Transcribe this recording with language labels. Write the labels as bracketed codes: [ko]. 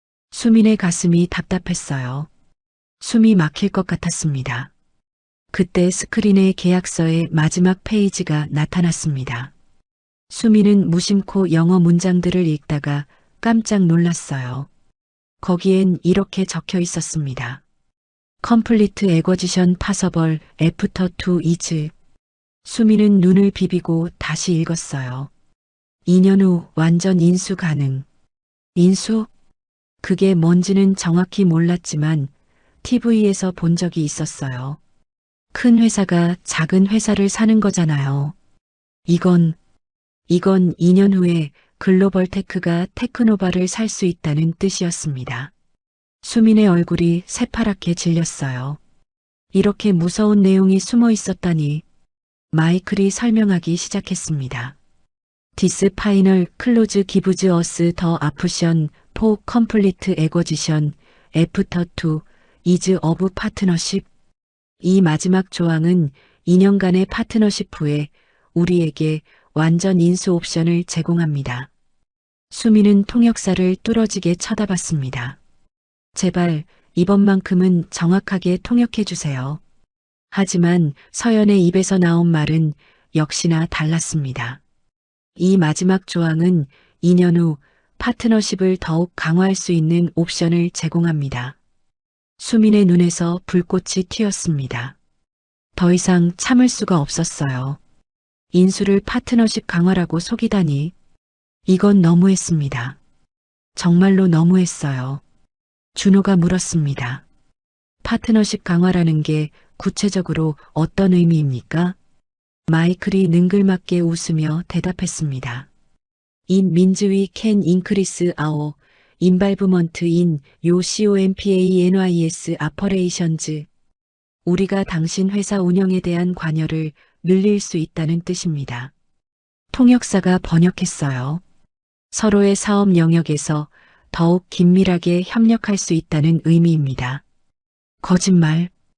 [ko] 수민의 가슴이 답답했어요. 숨이 막힐 것 같았습니다. 그때 스크린에 계약서의 마지막 페이지가 나타났습니다. 수민은 무심코 영어 문장들을 읽다가 깜짝 놀랐어요. 거기엔 이렇게 적혀 있었습니다. [en] Complete Acquisition Possible After 2 years. [ko] 수민은 눈을 비비고 다시 읽었어요. 2년 후 완전 인수 가능. 인수? 그게 뭔지는 정확히 몰랐지만 TV에서 본 적이 있었어요. 큰 회사가 작은 회사를 사는 거잖아요. 이건 2년 후에 글로벌 테크가 테크노바를 살 수 있다는 뜻이었습니다. 수민의 얼굴이 새파랗게 질렸어요. 이렇게 무서운 내용이 숨어 있었다니. 마이클이 설명하기 시작했습니다. [en] This final close gives us the option for complete acquisition after 2 years of partnership. [ko] 이 마지막 조항은 2년간의 파트너십 후에 우리에게 완전 인수 옵션을 제공합니다. 수민은 통역사를 뚫어지게 쳐다봤습니다. 제발 이번만큼은 정확하게 통역해 주세요. 하지만 서연의 입에서 나온 말은 역시나 달랐습니다. 이 마지막 조항은 2년 후 파트너십을 더욱 강화할 수 있는 옵션을 제공합니다. 수민의 눈에서 불꽃이 튀었습니다. 더 이상 참을 수가 없었어요. 인수를 파트너십 강화라고 속이다니. 이건 너무했습니다. 정말로 너무했어요. 준호가 물었습니다. 파트너십 강화라는 게 구체적으로 어떤 의미입니까? 마이클이 능글맞게 웃으며 대답했습니다. [en] It means we can increase our involvement in your COMPANYS operations. [ko] 우리가 당신 회사 운영에 대한 관여를 늘릴 수 있다는 뜻입니다. 통역사가 번역했어요. 서로의 사업 영역에서 더욱 긴밀하게 협력할 수 있다는 의미입니다. 거짓말.